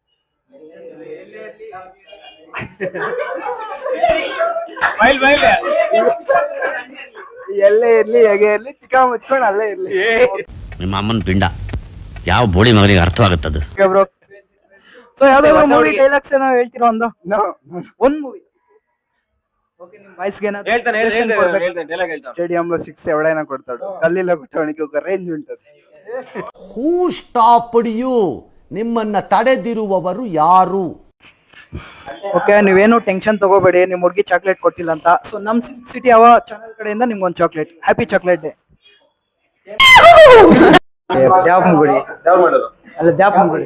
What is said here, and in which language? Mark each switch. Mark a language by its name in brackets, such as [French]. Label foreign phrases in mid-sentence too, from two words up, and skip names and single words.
[Kannada] ಎಲ್ಲೇ ಇರ್ಲಿ ಹೇಗೆ ಇರ್ಲಿ ಟಿಕಾ ಮುಚ್ಕೊಂಡು ಅಲ್ಲೇ ಇರ್ಲಿ. ನಿಮ್ಮ ಅಮ್ಮನ ಪಿಂಡ ಯಾವ ಬೋಳಿ ಮಗನಿಗೆ ಅರ್ಥವಾಗುತ್ತದು. ಸೊ ಯಾವ್ದಾದ್ರು [English] movie dialogues [Kannada] ಏನೋ ಹೇಳ್ತೀರಾ? ಒಂದ್ [English] movie okay [Kannada] ನಿಮ್ ವಾಯ್ಸ್ಗೆ ಹೇಳ್ತಾನೆ [Telugu] ಸ್ಟೇಡಿಯಂ లో 6 ఎవడైనా కొడతాడు, గల్లీలో కొట్టడానికి ఒక రేంజ్ ఉంటది. [English] Who stopped you? [Kannada] ನಿಮ್ಮನ್ನ ತಡೆದಿರುವವರು ಯಾರು? ಓಕೆ, ನೀವೇನು ಟೆನ್ಷನ್ ತಗೋಬೇಡಿ, ನಿಮ್ ಹುಡುಗಿ ಚಾಕ್ಲೇಟ್ ಕೊಟ್ಟಿಲ್ಲ ಅಂತ. ಸೊ ನಮ್ ಸಿಟಿ ಅವ ಚಾನೆಲ್ ಕಡೆಯಿಂದ ನಿಮ್ಗೆ ಒಂದು ಚಾಕ್ಲೇಟ್. [English] Happy chocolate day. [Kannada] ದ್ಯಾಪನಗುಡಿ ಅಲ್ಲ, ದ್ಯಾಪನಗುಡಿ.